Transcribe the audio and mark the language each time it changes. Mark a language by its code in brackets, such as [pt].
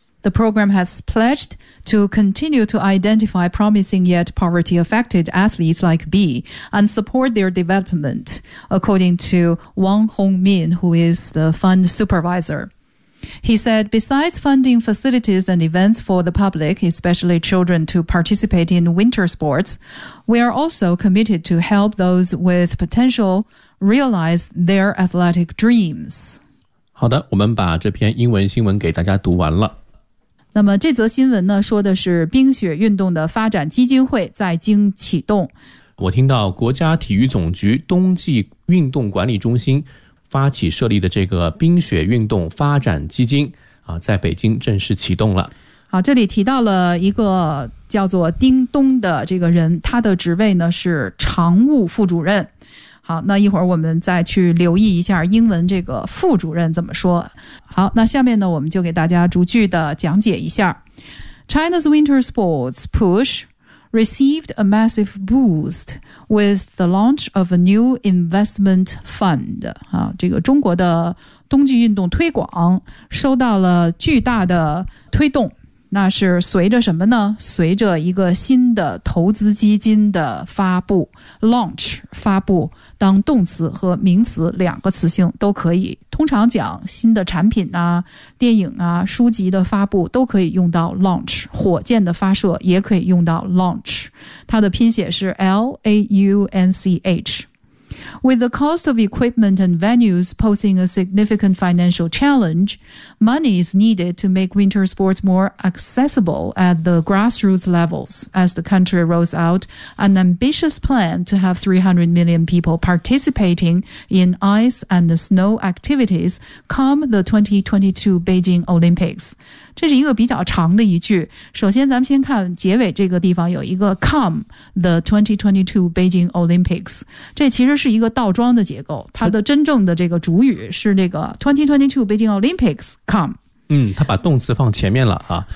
[en] The program has pledged to continue to identify promising yet poverty-affected athletes like B and support their development, according to Wang Hongmin, who is the fund supervisor. He said, besides funding facilities and events for the public, especially children, to participate in winter sports, we are also committed to help those with potential realize their athletic dreams. [zh] 好的，我们把这篇英文新闻给大家读完了。那么这则新闻呢，说的是冰雪运动的发展基金会在京启动。我听到国家体育总局冬季运动管理中心发起设立的这个冰雪运动发展基金啊，在北京正式启动了。好，这里提到了一个叫做丁东的这个人，他的职位呢是常务副主任。好，那一会儿我们再去留意一下英文这个副主任怎么说。好，那下面呢，我们就给大家逐句的讲解一下。 [en] China's winter sports push received a massive boost with the launch of a new investment fund. [zh] 啊，这个中国的冬季运动推广受到了巨大的推动。那是随着什么呢？随着一个新的投资基金的发布 ，launch 发布，当动词和名词两个词性都可以。通常讲新的产品啊、电影啊、书籍的发布都可以用到 launch， 火箭的发射也可以用到 launch， 它的拼写是 launch。 [en] With the cost of equipment and venues posing a significant financial challenge, money is needed to make winter sports more accessible at the grassroots levels as the country rolls out an ambitious plan to have 300 million people participating in ice and snow activities come the 2022 Beijing Olympics. [zh] 这是一个比较长的一句。首先咱们先看结尾这个地方有一个 [en] come the 2022 Beijing Olympics。 [zh] 这其实是一个倒装的结构，它的真正的这个主语是这个 [en] 2022 Beijing Olympics come。 [zh] 嗯，它把动词放前面了啊，